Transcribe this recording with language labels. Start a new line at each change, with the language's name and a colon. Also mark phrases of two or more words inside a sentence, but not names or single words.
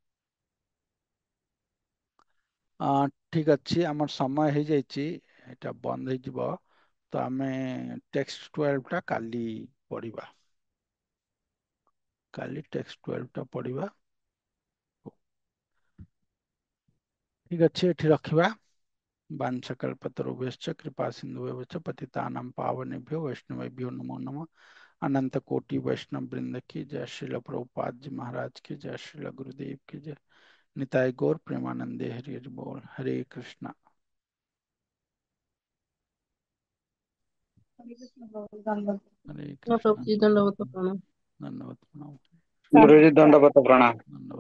Odia: ଠିକ ଅଛି, ଆମର ସମୟ ହେଇଯାଇଛି, ଏଇଟା ବନ୍ଦ ହେଇଯିବ। ତ ଆମେ ଟେକ୍ସଟ 12 ଟା କାଲି ପଢିବା, କାଲି ଟେକ୍ସଟ 12 ଟା ପଢିବା। ଠିକ ଅଛି, ଏଠି ରଖିବା।
Sanskrit: वाञ्छकल्पतरुभ्यश्च कृपा सिन्धुभ्यश्च पतितानां पावनेभ्यो वैष्णवेभ्यो नमो नमः।
Hindi: अनंत कोटि वैष्णव वृंद की जय। श्रील प्रभुपाद जी महाराज की जय। श्रील गुरुदेव की जय। निताय गौर प्रेमानंदे हरि हरि बोल। हरे कृष्णा। हरे कृष्णा। प्रभु जी दंडवत प्रणाम। धन्यवाद प्रणाम। गुरुजी दंडवत प्रणाम।